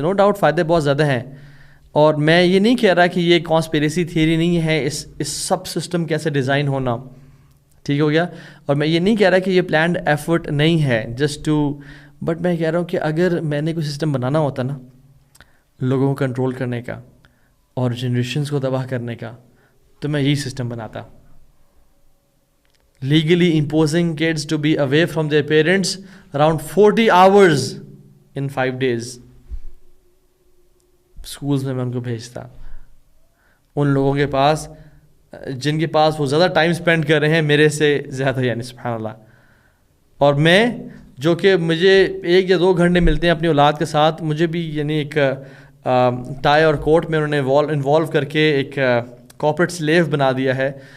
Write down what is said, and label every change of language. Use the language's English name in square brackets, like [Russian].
[Urdu] No doubt فائدے بہت زیادہ ہیں, اور میں یہ نہیں کہہ رہا کہ یہ کانسپیریسی تھیوری نہیں ہے اس سب سسٹم کیسے ڈیزائن ہونا, ٹھیک ہو گیا. اور میں یہ نہیں کہہ رہا کہ یہ پلانڈ ایفرٹ نہیں ہے جسٹ ٹو, بٹ میں کہہ رہا ہوں کہ اگر میں نے کوئی سسٹم بنانا ہوتا نا لوگوں کو کنٹرول کرنے کا اور جنریشنز کو تباہ کرنے کا, تو میں یہی سسٹم بناتا. [English] Legally imposing kids to be away from their parents around 40 hours in 5 days. [Urdu] Schools میں ان کو بھیجتا ان لوگوں کے پاس جن کے پاس وہ زیادہ ٹائم اسپینڈ کر رہے ہیں میرے سے زیادہ, یعنی سبحان اللہ. اور میں جو کہ مجھے 1 یا 2 گھنٹے ملتے ہیں اپنی اولاد کے ساتھ, مجھے بھی یعنی ایک ٹائی اور کوٹ میں انہوں نے انوالو کر کے ایک کارپوریٹ سلیو بنا دیا ہے.